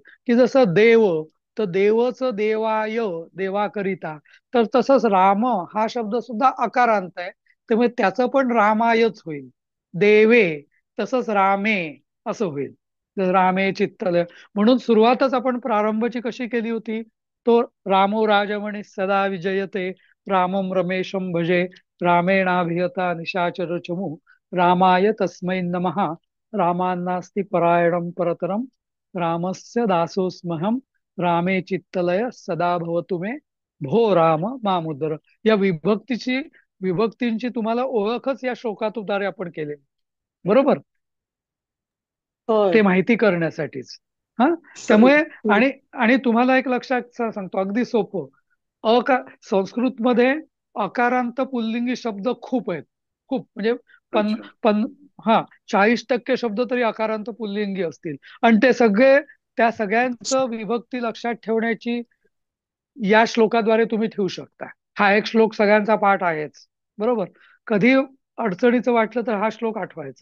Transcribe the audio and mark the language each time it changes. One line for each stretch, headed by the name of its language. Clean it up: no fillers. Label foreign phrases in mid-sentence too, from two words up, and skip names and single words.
Marathi: की जसं देव, तर देवच देवाय, देवाकरिता. तर तसंच राम हा शब्द सुद्धा अकारांत आहे, त्यामुळे त्याचं पण रामायच होईल. देवे, तसंच रामे असं होईल.
Sanskrit: रामे चित्तल.
Marathi: म्हणून सुरुवातच आपण प्रारंभची कशी केली होती, तो
Sanskrit: रामो राजमणी सदा विजयते, रामम रमेशम भजे, रामेणाभियता निशाचर चमू, रामाय तस्मै नमः, रामान्नास्ति परायणं परतरम, रामस्य दासोस्महम, रामे चित्तलय सदा भवतु मे, भो राम मामुद्र.
Marathi: या विभक्तींची तुम्हाला ओळखच या श्लोकातुद्वारे आपण केलेली. बरोबर. होय. ते माहिती करण्यासाठीच. हा, त्यामुळे आणि आणि तुम्हाला एक लक्षात सांगतो अगदी सोपं. संस्कृतमध्ये अकारांत पुल्लिंगी शब्द खूप आहेत. खूप म्हणजे पन अच्छा. पन हा 40% शब्द तरी अकारांत पुल्लिंगी असतील. आणि ते सगळे, त्या सगळ्यांचं विभक्ती लक्षात ठेवण्याची या श्लोकाद्वारे तुम्ही ठेवू शकता. हा एक श्लोक सगळ्यांचा पाठ आहेच. बरोबर. कधी अडचणीचं वाटलं तर हा श्लोक आठवायचा.